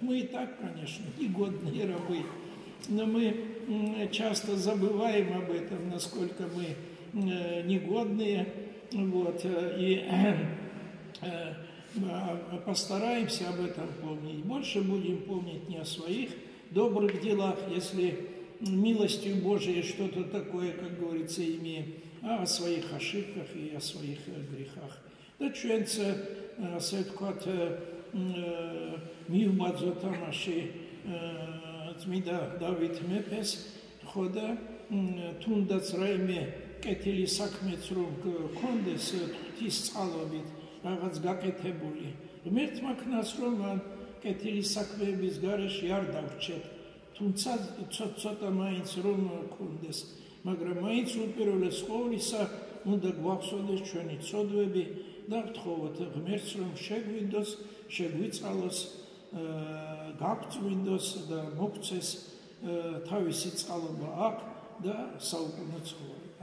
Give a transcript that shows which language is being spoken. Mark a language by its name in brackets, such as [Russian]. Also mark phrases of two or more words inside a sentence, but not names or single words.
[Russian] Мы и так, конечно, негодные рабы, но мы часто забываем об этом, насколько мы негодные, вот, и постараемся об этом помнить. Больше будем помнить не о своих добрых делах, если милостью Божией что-то такое, как говорится, имеем, а о своих ошибках и о своих грехах. [Georgian] Да ჩვენც ასე ვთქვათ მივბაძოთ ამაში წმინდა დავით მეფეს ხო და თუნდაც რაიმე კეთილი საქმეც რომ გქონდეს ღვთის წყალობით რაღაც გაკეთებული ღმერთმა ქნას რომ კეთილი საქმეების გარეშე არ დავრჩეთ, თუმცა ცოტა მაინც რომ გქონდეს, მაგრამ მაინც უპირველეს ყოვლისა უნდა გვახსოვდეს ჩვენი ცოდვები და ვთხოვოთ ღმერთს, რომ შეგვინდოს, შეგვიწყალოს, გაგწვინდოს და მოგცეს თავისი წყალობა აქ да საუკუნო ცხოვრება.